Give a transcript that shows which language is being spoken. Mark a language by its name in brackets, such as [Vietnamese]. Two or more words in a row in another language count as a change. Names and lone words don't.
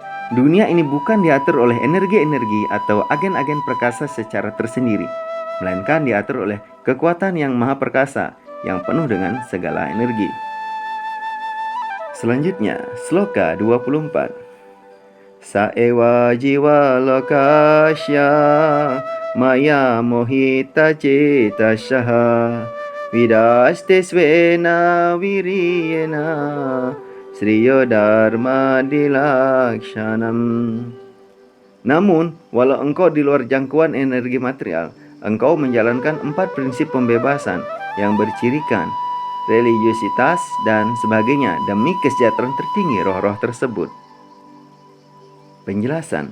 [Indonesian] Dunia ini bukan diatur oleh energi-energi atau agen-agen perkasa secara tersendiri, melainkan diatur oleh kekuatan yang maha perkasa, yang penuh dengan segala energi. Selanjutnya, Sloka 24. [Sanskrit] Saewa jiwa lokasya maya mohita cetasyaha vidaste svena wiriyena sriyo dharma dilakshanam. [Indonesian] Namun, walau engkau di luar jangkauan energi material, engkau menjalankan 4 prinsip pembebasan yang bercirikan religiusitas dan sebagainya demi kesejahteraan tertinggi roh-roh tersebut. Penjelasan.